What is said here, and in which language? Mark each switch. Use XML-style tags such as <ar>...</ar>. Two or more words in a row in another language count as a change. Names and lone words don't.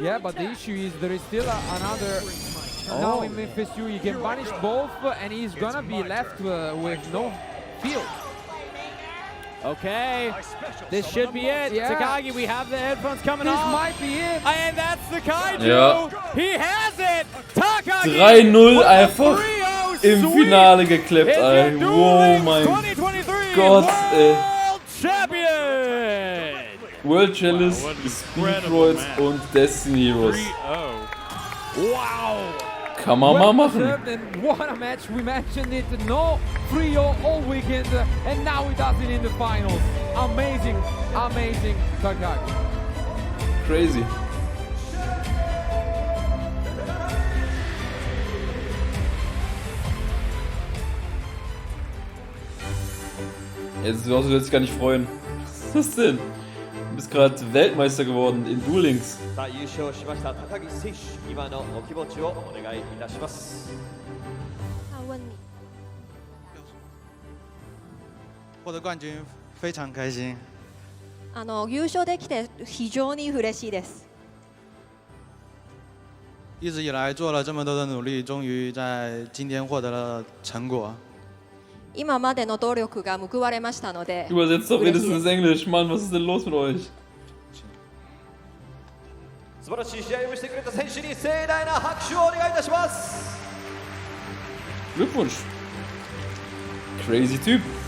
<en>Yeah, but the issue is there is still another. Now in Memphis U, you can punish both, and he's gonna be left with no field. Okay, this should be it. Yeah. Takagi, we have the headphones coming This off. might be it. And that's the Kaiju.</en> <de>Ja.</de> <en>He has it. Takagi. 3-0 with a</en> <de>einfach 3-0 im</de> <en>sweep.</en> <de>Finale geklappt,</de> <en>Is</en> <de>ey.</de> <en>the Duel Wow, Links</en> <de>mein 2023 Gott, ey.</de> <en>World Champion. World Chalice, Wow, what an</en> <de>Speed</de> <en>incredible</en> <de>Droids</de> <en>match.</en> <de>und Destiny Heroes.</de> <en>3-0. Wow.</en> <de>Kann man mal machen.</de> <en>deserved, and what a match. We mentioned it. No 3-0 all weekend, and now he does it in the finals. Amazing, amazing Takagi. Crazy.</en> <de>Jetzt du sollst dich gar nicht freuen. Was ist das denn? Du bist gerade Weltmeister geworden in Duel Links.</de> <ja>さあ優勝しました高木選手、今のお気持ちをお願いいたします。</ja> <zh>问你，获得冠军非常开心。</zh> <ja>優勝できて非常に嬉しいです。</ja> <zh>一直以来做了这么多的努力，终于在今天获得了成果。</zh> <ja>今までの努力が報われましたので、</ja> <de>Übersetzt doch</de> <ja>嬉しい</ja> <de>wenigstens</de> <ja>です</ja> <de>Englisch. Mann, was ist denn los mit euch?</de> <ja>素晴らしい試合をしてくれた選手に盛大な拍手をお願いいたします。</ja> <de>Glückwunsch. Crazy Typ.</de>